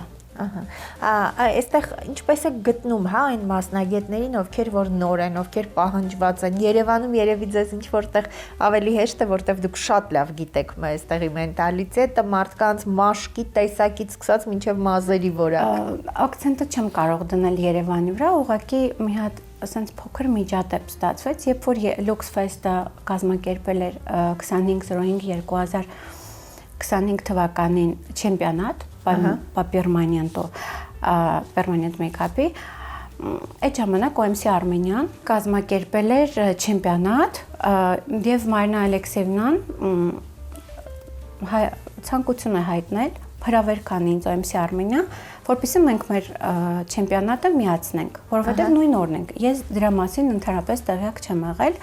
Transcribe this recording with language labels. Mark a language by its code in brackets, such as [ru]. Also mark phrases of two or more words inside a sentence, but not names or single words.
[hy] Այստեղ ինչպես է գտնում, հա, այն մասնագետներին, ովքեր որ նոր են, ովքեր պահանջված են։ Երևանում երևի ձեզ ինչ որտեղ ավելի հեշտ է, որտեղ դուք շատ լավ գիտեք այստեղի մենտալիտետը, մարդկանց մաշկի տեսակից սկսած մինչև մազերի որակ։ Ակցենտը չեմ կարող դնել Երևանի վրա, ուղղակի մի հատ ասենց փոքր միջադեպ ստացվեց, երբ որ Lux Fest-ը կազմակերպել էր 25/05/2025 թվականին չեմպիոնատ [ru] по перманенту, [en] permanent make-up- [hy] ի, այդ ժամանակ OMC Armenian կազմակերպել էր չեմպիոնատ եւ Մարինա Ալեքսեևնան ցանկություն է հայտնել հրավերքան ինձ OMC Armenia, որպեսզի մենք մեր չեմպիոնատը միացնենք, որովհետեւ նույն օրն ենք։ Ես դրա մասին ընդհանրապես տեղյակ չեմ եղել։